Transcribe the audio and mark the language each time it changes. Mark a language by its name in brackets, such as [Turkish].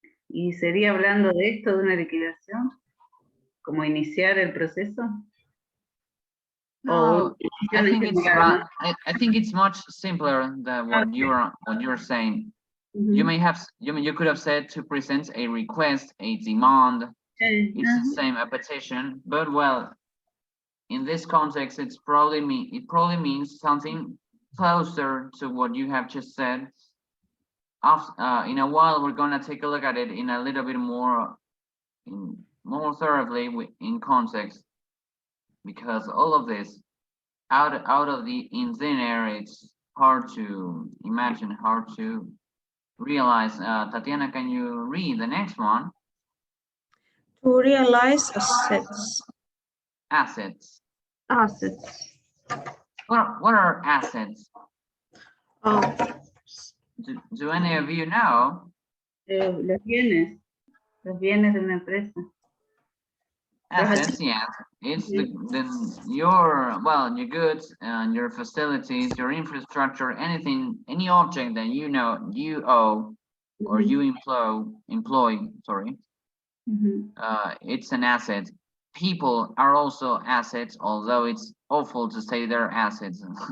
[Spanish] ¿Y sería hablando de esto, de una liquidación? ¿Como iniciar el proceso? [English] No, I think it's I think it's much simpler than what you're saying. You may have you could have said to present a request, a demand. It's the same, a petition, but well, in this context, it probably means something closer to what you have just said. In a while, we're gonna take a look at it in a little bit more thoroughly in context, because all of this out of the in thin air, it's hard to imagine, hard to realize. Tatiana, can you read the next one? To realize assets. Assets. What are assets? Do any of you know? [Spanish] Los bienes de una empresa. [English] Assets, yeah. It's your goods and your facilities, your infrastructure, anything, any object that you know you owe or you employ, sorry. It's an asset. People are also assets, although it's awful to say they're assets.